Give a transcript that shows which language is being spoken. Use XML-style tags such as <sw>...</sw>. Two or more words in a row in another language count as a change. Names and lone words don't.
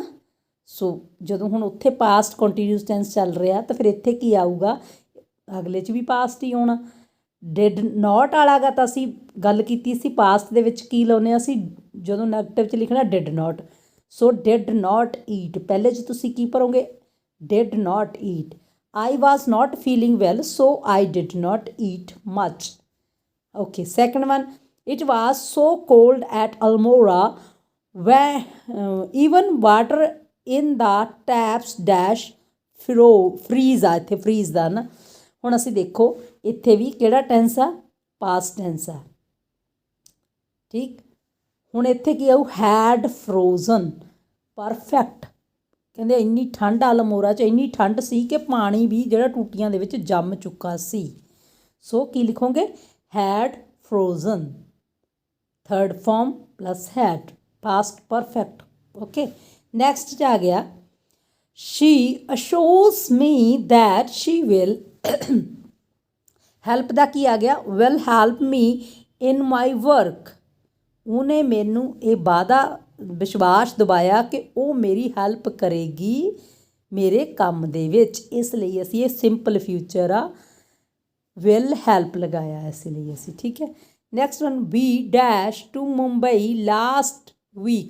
<pa>ਸੋ ਜਦੋਂ ਹੁਣ ਉੱਥੇ</pa> <en>past continuous tense</en> <pa>ਚੱਲ ਰਿਹਾ ਤਾਂ ਫਿਰ ਇੱਥੇ ਕੀ ਆਊਗਾ? ਅਗਲੇ 'ਚ ਵੀ ਪਾਸਟ ਹੀ ਆਉਣਾ।</pa> <en>did not</en> <pa>ਵਾਲਾ ਗਾ ਤਾਂ ਅਸੀਂ ਗੱਲ ਕੀਤੀ ਸੀ ਪਾਸਟ ਦੇ ਵਿੱਚ ਕੀ ਲਾਉਂਦੇ ਹਾਂ ਅਸੀਂ, ਜਦੋਂ ਨੈਗੇਟਿਵ 'ਚ ਲਿਖਣਾ</pa> <en>did not.</en> <pa>ਸੋ</pa> <en>did not eat,</en> <pa>ਪਹਿਲੇ 'ਚ ਤੁਸੀਂ ਕੀ ਭਰੋਗੇ?</pa> <en>did not eat. I was not feeling well, so I did not eat much. Okay, second one, it was so cold at Almora even water in the taps dash freeze</en> <pa>ਆ, ਇੱਥੇ ਫਰੀਜ਼ ਦਾ ਨਾ। ਹੁਣ ਅਸੀਂ ਦੇਖੋ ਇੱਥੇ ਵੀ ਕਿਹੜਾ ਟੈਂਸ ਆ,</pa> <en>past tense</en> <pa>ਆ। ਠੀਕ, ਹੁਣ ਇੱਥੇ ਕੀ ਆਊ,</pa> <en>had frozen,</en> <pa>ਪਰਫੈਕਟ। ਕਹਿੰਦੇ ਇੰਨੀ ਠੰਡ ਅਲਮੋੜਾ 'ਚ ਇੰਨੀ ਠੰਡ ਸੀ ਕਿ ਪਾਣੀ ਵੀ ਜਿਹੜਾ ਟੂਟੀਆਂ ਦੇ ਵਿੱਚ ਜੰਮ ਚੁੱਕਾ ਸੀ। ਸੋ ਕੀ ਲਿਖੋਗੇ,</pa> <en>had frozen, third form plus had, past perfect.</en> <pa>ਓਕੇ, ਨੈਕਸਟ 'ਚ ਆ ਗਿਆ,</pa> <en>she assures me that she will</en> <pa>ਹੈਲਪ ਦਾ ਕੀ ਆ ਗਿਆ,</pa> <en>will help me in my work।</en> <pa>ਉਹਨੇ ਮੈਨੂੰ ਇਹ ਵਾਅਦਾ ਵਿਸ਼ਵਾਸ ਦਿਵਾਇਆ ਕਿ ਉਹ ਮੇਰੀ ਹੈਲਪ ਕਰੇਗੀ ਮੇਰੇ ਕੰਮ ਦੇ ਵਿੱਚ। ਇਸ ਲਈ ਅਸੀਂ ਇਹ</pa> <en>simple future</en> <pa>ਆ,</pa> <en>will help</en> <pa>ਲਗਾਇਆ ਇਸ ਲਈ ਅਸੀਂ। ਠੀਕ ਹੈ,</pa> <en>next one, we dash to Mumbai last week.</en>